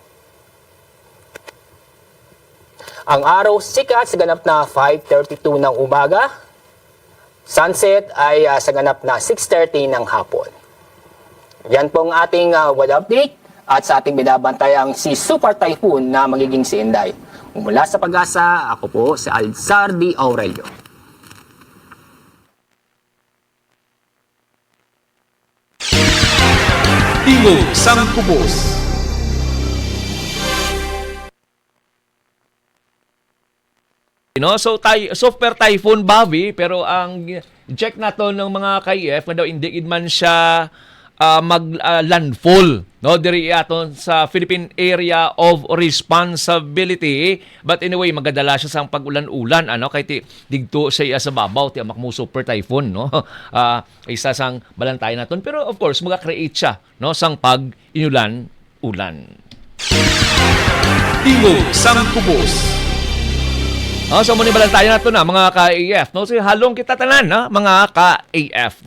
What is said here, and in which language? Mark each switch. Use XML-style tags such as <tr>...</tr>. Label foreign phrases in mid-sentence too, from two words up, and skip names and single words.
<tl>Ang araw sikat sa ganap na 5:32 ng umaga, sunset ay sa ganap na 6:30 ng hapon. Yan pong ating weather update at sa ating binabantayang si Super Typhoon na magiging si Inday. Mula sa Pag-asa, ako po si Alzardi Aurelio.</tl> <hil>Tingog sang Kubos. So Super Typhoon Bobby, pero ang check nato ng mga KF na daw hindi man siya mag-landfall, no, diri aton sa Philippine Area of Responsibility,</hil> <en>but anyway</en> <hil>magadala siya sang pag-ulan-ulan kay digto siya sa babaw ti amak mo Super Typhoon, no. Isa sang balantayan naton, pero</hil> <en>of course</en> <hil>maga-create siya, no, sang pag-inulan-ulan. Tingog sang Kubos. So muna balantayan nato na mga ka-AF, no, so halong kita tanan na mga ka-AF.</hil>